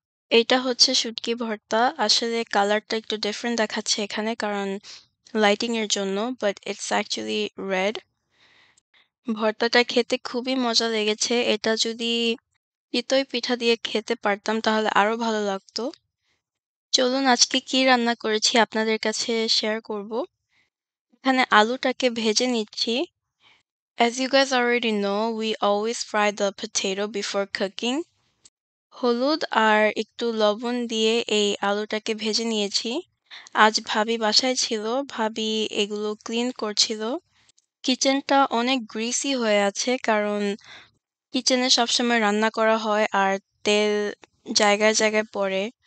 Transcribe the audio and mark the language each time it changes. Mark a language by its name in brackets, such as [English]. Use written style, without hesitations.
[Bangla] এইটা হচ্ছে শুটকি ভর্তা। আসলে কালারটা একটু ডিফারেন্ট দেখাচ্ছে এখানে কারণ লাইটিং এর জন্য, [English] But it's actually red. [Bangla] ভর্তাটা খেতে খুবই মজা লেগেছে। এটা যদি চিতই পিঠা দিয়ে খেতে পারতাম তাহলে আরো ভালো লাগতো। চলুন আজকে কি রান্না করেছি আপনাদের কাছে শেয়ার করব। এখানে আলুটাকে ভেজে নিচ্ছি। [English] As you guys already know, we always fry the potato before cooking. [Bangla] হলুদ আর একটু লবণ দিয়ে এই আলুটাকে ভেজে নিয়েছি। আজ ভাবি বাসায় ছিল, ভাবি এগুলো ক্লিন করছিল। কিচেনটা অনেক গ্রিসি হয়ে আছে কারণ কিচেনে সবসময় রান্না করা হয় আর তেল জায়গায় জায়গায় পড়ে।